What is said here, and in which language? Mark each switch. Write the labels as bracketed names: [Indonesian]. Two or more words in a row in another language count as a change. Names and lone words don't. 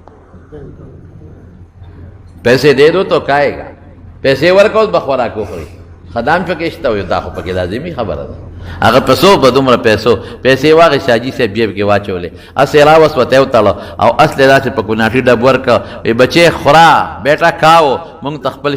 [Urdu] پیسې دے دو تو کھائے گا [Pashto] پیسې ورکوه به خوراک وخوري خدام پکې شته وایي دا خو پکې لازمي خبره ده هغه پیسو په دومره پیسې واغې شاجي صاحب جیب کې واچولې اس یې راوسوته یې وتړه او اس یې داسې په ګناټي ډب ورکړه وایي بچې خورا بیټا کاو مونږ ته خپل